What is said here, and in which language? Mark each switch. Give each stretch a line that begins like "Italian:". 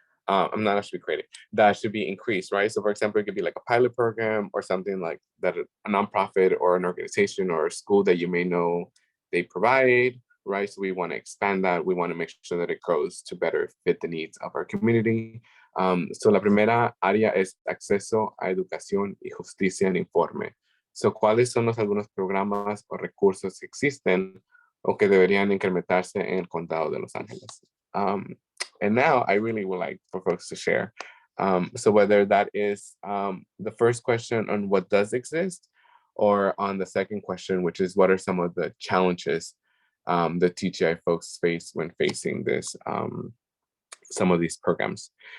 English: I'm not actually created, that should be increased, right? So for example, it could be like a pilot program or something like that, a nonprofit or an organization or a school that you may know they provide, right? So we want to expand that. We want to make sure that it grows to better fit the needs of our community.
Spanish: So la primera área es acceso a educación y justicia en informe. So, ¿cuáles son algunos programas o recursos que existen o que deberían incrementarse en el condado de Los Ángeles?
English: And now I really would like for folks to share. So whether that is the first question on what does exist, or on the second question, which is what are some of the challenges the TGI folks face when facing this, some of these programs.